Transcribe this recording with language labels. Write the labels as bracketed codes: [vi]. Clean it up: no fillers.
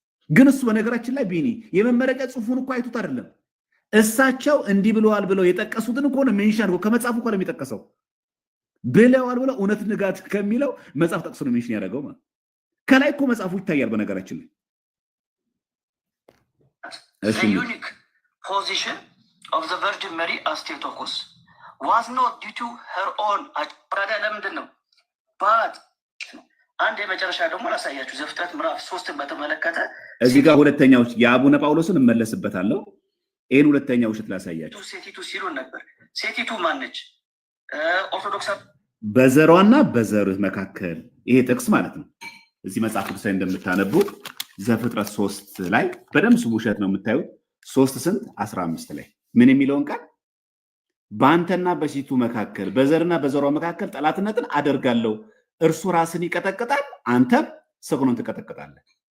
[am] ግን እሱ በነገራችን ላይ ቢኒ የመመረቂያ ጽሑፉን እኮ አይቱት አይደለም። እሳቸው እንዲህ ብለዋል ብለው የጠቀሱትን እኮ ነው ሜንሽን ከመጽሐፉ እኮ ነው የሚጠቀሰው። ብለዋል ብለው እውነት ንጋት ከሚለው መጽሐፍ ጠቅሶ ነው ሜንሽን ያደረገው ማለት። ከላይ እኮ መጽሐፉ ይታያል በነገራችን ላይ። [en] the unique position of the Virgin Mary as Theotokos was not due to her own [am] አዳዳ ለምንድን ነው ባት አንድ የመጨረሻ ደግሞ ላሳያችሁ። ዘፍጥረት ምዕራፍ 3ን በተመለከተ እዚህ ጋር ሁለተኛው የአቡነ ጳውሎስን እመለስበታለሁ። ይሄን ሁለተኛው ውሸት ላሳያችሁ። ሴቲቱ ሲሉን ነበር። ሴቲቱ ማነች? ኦርቶዶክስ በዘሯና በዘርህ መካከል ይሄ ጥቅስ ማለት ነው። እዚህ መጽሐፍ ቅዱስ ላይ እንደምታነቡት ዘፍጥረት 3 ላይ በደምብ ውሸት ነው የምታዩት። 3:15 ላይ ምን የሚለውን ቃል በአንተና በሴቱ መካከል በዘርና በዘሯ መካከል ጠላትነትን አደርጋለሁ፣ እርሱ ራስን ይቀጠቅጣል፣ አንተም ሰግኖን ትቀጠቅጣለህ።